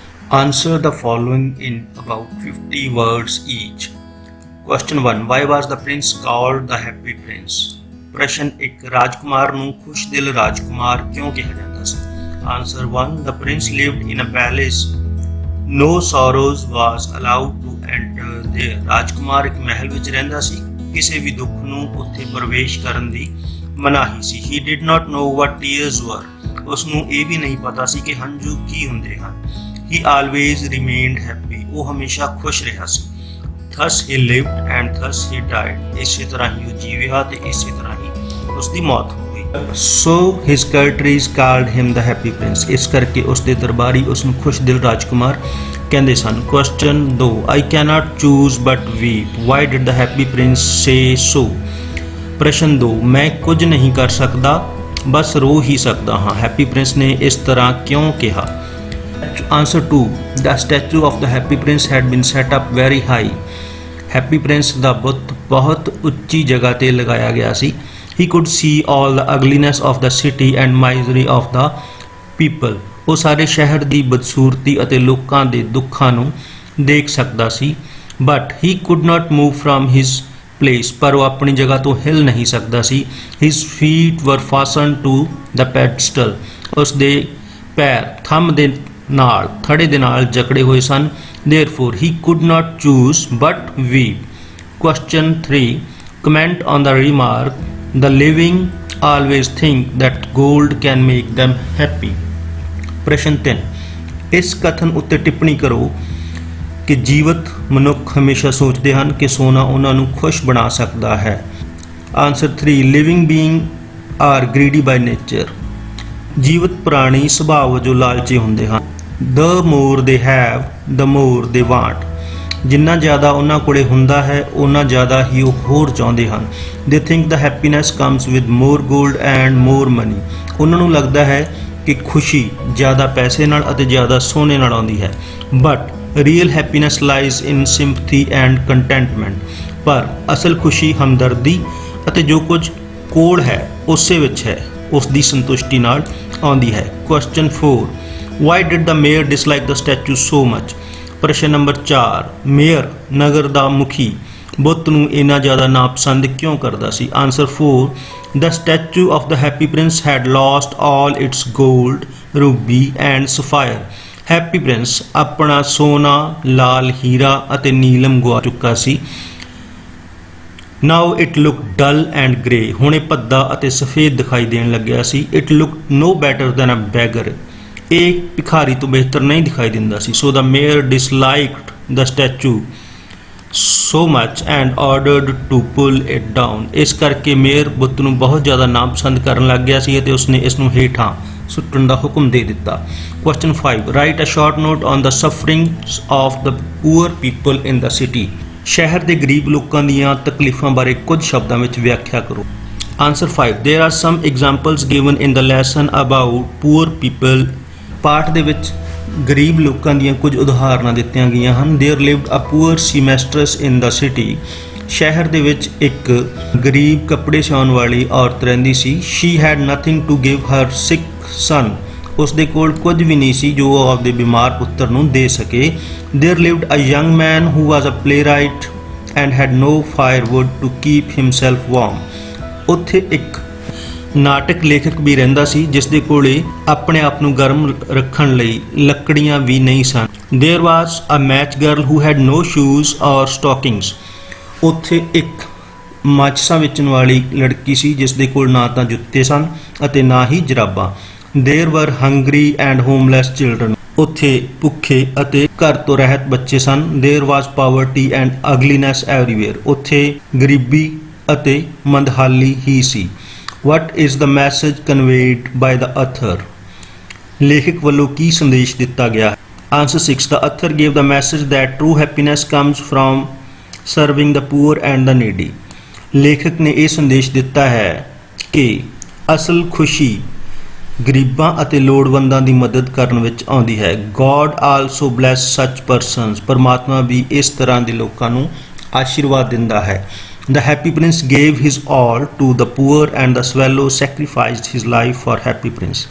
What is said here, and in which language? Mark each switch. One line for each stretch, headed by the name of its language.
English: Answer the following in about 50 words each. Question 1. Why was the prince called the happy prince?
Punjabi: ਪ੍ਰਸ਼ਨ 1. ਰਾਜਕੁਮਾਰ ਨੂੰ ਖੁਸ਼ਦਿਲ ਰਾਜਕੁਮਾਰ ਕਿਉਂ ਕਿਹਾ ਜਾਂਦਾ ਸੀ?
English: Answer 1. The prince lived in a palace. No sorrows was allowed to enter there.
Punjabi: ਰਾਜਕੁਮਾਰ ਇੱਕ ਮਹਿਲ ਵਿੱਚ ਰਹਿੰਦਾ ਸੀ, ਕਿਸੇ ਵੀ ਦੁੱਖ ਨੂੰ ਉੱਥੇ ਪ੍ਰਵੇਸ਼ ਕਰਨ ਦੀ ਮਨਾਹੀ ਸੀ.
English: He did not know what tears were.
Punjabi: ਉਸ ਨੂੰ ਇਹ ਵੀ ਨਹੀਂ ਪਤਾ ਸੀ ਕਿ ਹੰਝੂ ਕੀ ਹੁੰਦੇ ਹਨ.
English: He always remained happy.
Punjabi: ਉਹ ਹਮੇਸ਼ਾ ਖੁਸ਼ ਰਿਹਾ ਸੀ.
English: Thus he lived and thus he died.
Punjabi: ਇਸੇ ਤਰ੍ਹਾਂ ਹੀ ਉਹ ਜੀਵਿਆ ਤੇ ਇਸੇ ਤਰ੍ਹਾਂ ਹੀ ਉਸ ਦੀ ਮੌਤ ਹੋ ਗਈ.
English: So his courtiers called him the happy prince.
Punjabi: ਇਸ ਕਰਕੇ ਉਸ ਦੇ ਦਰਬਾਰੀ ਉਸ ਨੂੰ ਖੁਸ਼ਦਿਲ ਰਾਜਕੁਮਾਰ ਕਹਿੰਦੇ ਸਨ.
English: Question 2. I cannot choose but weep. Why did the happy prince say so?
Punjabi: ਪ੍ਰਸ਼ਨ 2. ਮੈਂ ਕੁਝ ਨਹੀਂ ਕਰ ਸਕਦਾ, ਬਸ ਰੋ ਹੀ ਸਕਦਾ ਹਾਂ. ਹੈਪੀ ਪ੍ਰਿੰਸ ਨੇ ਇਸ ਤਰ੍ਹਾਂ ਕਿਉਂ ਕਿਹਾ?
English: Answer 2. The statue of the happy prince had been set up very high.
Punjabi: Happy Prince ਦਾ ਬੁੱਤ ਬਹੁਤ ਉੱਚੀ ਜਗ੍ਹਾ ਤੇ ਲਗਾਇਆ ਗਿਆ ਸੀ.
English: He could see all the ugliness of the city and misery of the people.
Punjabi: ਉਹ ਸਾਰੇ ਸ਼ਹਿਰ ਦੀ ਬਦਸੂਰਤੀ ਅਤੇ ਲੋਕਾਂ ਦੇ ਦੁੱਖਾਂ ਨੂੰ ਦੇਖ ਸਕਦਾ ਸੀ.
English: But he could not move from his place.
Punjabi: ਪਰ ਉਹ ਆਪਣੀ ਜਗ੍ਹਾ ਤੋਂ ਹਿਲ ਨਹੀਂ ਸਕਦਾ ਸੀ.
English: His feet were fastened to the pedestal.
Punjabi: ਉਸ ਦੇ ਪੈਰ ਥੰਮ ਦੇ ਨਾਲ ਥੜੇ ਦੇ ਨਾਲ ਜਕੜੇ ਹੋਏ ਸਨ.
English: Therefore he could not choose but weep. Question 3. Comment on the remark, the living always think that gold can make them happy.
Punjabi: ਪ੍ਰਸ਼ਨ 3. ਇਸ ਕਥਨ ਉੱਤੇ ਟਿੱਪਣੀ ਕਰੋ ਕਿ ਜੀਵਤ ਮਨੁੱਖ ਹਮੇਸ਼ਾ ਸੋਚਦੇ ਹਨ ਕਿ ਸੋਨਾ ਉਹਨਾਂ ਨੂੰ ਖੁਸ਼ ਬਣਾ ਸਕਦਾ ਹੈ.
English: Answer 3. Living beings are greedy by nature.
Punjabi: ਜੀਵਤ ਪ੍ਰਾਣੀ ਸੁਭਾਅ ਵਜੋਂ ਲਾਲਚੀ ਹੁੰਦੇ ਹਨ.
English: The more they have, the more they want.
Punjabi: ਜਿੰਨਾ ਜ਼ਿਆਦਾ ਉਹਨਾਂ ਕੋਲੇ ਹੁੰਦਾ ਹੈ, ਉਹਨਾਂ ਜ਼ਿਆਦਾ ਹੀ ਉਹ ਹੋਰ ਚਾਹੁੰਦੇ ਹਨ.
English: They think the happiness comes with more gold and more money.
Punjabi: ਉਹਨਾਂ ਨੂੰ ਲੱਗਦਾ ਹੈ ਕਿ ਖੁਸ਼ੀ ਜ਼ਿਆਦਾ ਪੈਸੇ ਨਾਲ ਅਤੇ ਜ਼ਿਆਦਾ ਸੋਨੇ ਨਾਲ ਆਉਂਦੀ ਹੈ.
English: But real happiness lies in sympathy and contentment.
Punjabi: ਪਰ ਅਸਲ ਖੁਸ਼ੀ ਹਮਦਰਦੀ ਅਤੇ ਜੋ ਕੁਝ ਕੋਲ ਹੈ ਉਸੇ ਵਿੱਚ ਹੈ, ਉਸ ਦੀ ਸੰਤੁਸ਼ਟੀ ਨਾਲ ਆਉਂਦੀ ਹੈ.
English: Question 4. Why did the mayor dislike the statue so much?
Punjabi: ਪ੍ਰਸ਼ਨ ਨੰਬਰ 4. ਮੇਅਰ ਨਗਰ ਦਾ ਮੁਖੀ ਬੁੱਤ ਨੂੰ ਇੰਨਾ ਜ਼ਿਆਦਾ ਨਾਪਸੰਦ ਕਿਉਂ ਕਰਦਾ ਸੀ?
English: Answer 4. The statue of the happy prince had lost all its gold, ruby and sapphire.
Punjabi: Happy Prince ਆਪਣਾ ਸੋਨਾ, ਲਾਲ ਹੀਰਾ ਅਤੇ ਨੀਲਮ ਗੁਆ ਚੁੱਕਾ ਸੀ.
English: Now it looked dull and grey.
Punjabi: ਹੁਣ ਇਹ ਭੱਦਾ ਅਤੇ ਸਫੇਦ ਦਿਖਾਈ ਦੇਣ ਲੱਗਿਆ ਸੀ.
English: It looked no better than a beggar.
Punjabi: ਇਹ ਭਿਖਾਰੀ ਤੋਂ ਬਿਹਤਰ ਨਹੀਂ ਦਿਖਾਈ ਦਿੰਦਾ ਸੀ.
English: So the mayor disliked the statue so much and ordered to pull it down.
Punjabi: ਇਸ ਕਰਕੇ ਮੇਅਰ ਬੁੱਤ ਨੂੰ ਬਹੁਤ ਜ਼ਿਆਦਾ ਨਾਪਸੰਦ ਕਰਨ ਲੱਗ ਗਿਆ ਸੀ ਅਤੇ ਉਸਨੇ ਇਸ ਨੂੰ ਹੇਠਾਂ ਸੁੱਟਣ ਦਾ ਹੁਕਮ ਦੇ ਦਿੱਤਾ.
English: Question 5. Write a short note on the sufferings of the poor people in the city.
Punjabi: ਸ਼ਹਿਰ ਦੇ ਗਰੀਬ ਲੋਕਾਂ ਦੀਆਂ ਤਕਲੀਫਾਂ ਬਾਰੇ ਕੁਝ ਸ਼ਬਦਾਂ ਵਿੱਚ ਵਿਆਖਿਆ ਕਰੋ.
English: Answer 5. There are some examples given in the lesson about poor people.
Punjabi: ਪਾਠ ਦੇ ਵਿੱਚ ਗਰੀਬ ਲੋਕਾਂ ਦੀਆਂ ਕੁਝ ਉਦਾਹਰਨਾਂ ਦਿੱਤੀਆਂ ਗਈਆਂ ਹਨ.
English: There lived a poor seamstress in the city.
Punjabi: ਸ਼ਹਿਰ ਦੇ ਵਿੱਚ ਇੱਕ ਗਰੀਬ ਕੱਪੜੇ ਸਿਉਣ ਵਾਲੀ ਔਰਤ ਰਹਿੰਦੀ ਸੀ.
English: She had nothing to give her sick son.
Punjabi: ਉਸ ਦੇ ਕੋਲ ਕੁਝ ਵੀ ਨਹੀਂ ਸੀ ਜੋ ਉਹ ਆਪਦੇ ਬਿਮਾਰ ਪੁੱਤਰ ਨੂੰ ਦੇ ਸਕੇ.
English: There lived a young man who was a playwright and had no firewood to keep himself warm.
Punjabi: ਉੱਥੇ ਇੱਕ ਨਾਟਕ ਲੇਖਕ ਵੀ ਰਹਿੰਦਾ ਸੀ ਜਿਸ ਦੇ ਕੋਲੇ ਆਪਣੇ ਆਪ ਨੂੰ ਗਰਮ ਰੱਖਣ ਲਈ ਲੱਕੜੀਆਂ ਵੀ ਨਹੀਂ ਸਨ.
English: There was a match girl who had no shoes or stockings.
Punjabi: ਉੱਥੇ ਇੱਕ ਮਾਚਿਸਾਂ ਵੇਚਣ ਵਾਲੀ ਲੜਕੀ ਸੀ ਜਿਸ ਦੇ ਕੋਲ ਨਾ ਤਾਂ ਜੁੱਤੇ ਸਨ ਅਤੇ ਨਾ ਹੀ ਜਰਾਬਾਂ.
English: There were hungry and homeless children.
Punjabi: ਉੱਥੇ ਭੁੱਖੇ ਅਤੇ ਘਰ ਤੋਂ ਰਹਿਤ ਬੱਚੇ ਸਨ.
English: There was poverty and ugliness everywhere.
Punjabi: ਉੱਥੇ ਗਰੀਬੀ ਅਤੇ ਮੰਦਹਾਲੀ ਹੀ ਸੀ.
English: What is the message conveyed by the author?
Punjabi: ਲੇਖਕ ਵੱਲੋਂ ਕੀ ਸੰਦੇਸ਼ ਦਿੱਤਾ ਗਿਆ?
English: Answer 6. The author gave the message that true happiness comes from serving the poor and the needy.
Punjabi: ਲੇਖਕ ਨੇ ਇਹ ਸੰਦੇਸ਼ ਦਿੱਤਾ ਹੈ ਕਿ ਅਸਲ ਖੁਸ਼ੀ ਗਰੀਬਾਂ ਅਤੇ ਲੋੜਵੰਦਾਂ ਦੀ ਮਦਦ ਕਰਨ ਵਿੱਚ ਆਉਂਦੀ ਹੈ.
English: God also bless such persons.
Punjabi: ਪਰਮਾਤਮਾ ਵੀ ਇਸ ਤਰ੍ਹਾਂ ਦੇ ਲੋਕਾਂ ਨੂੰ ਆਸ਼ੀਰਵਾਦ ਦਿੰਦਾ ਹੈ.
English: The Happy Prince gave his all to the poor and the swallow sacrificed his life for Happy Prince.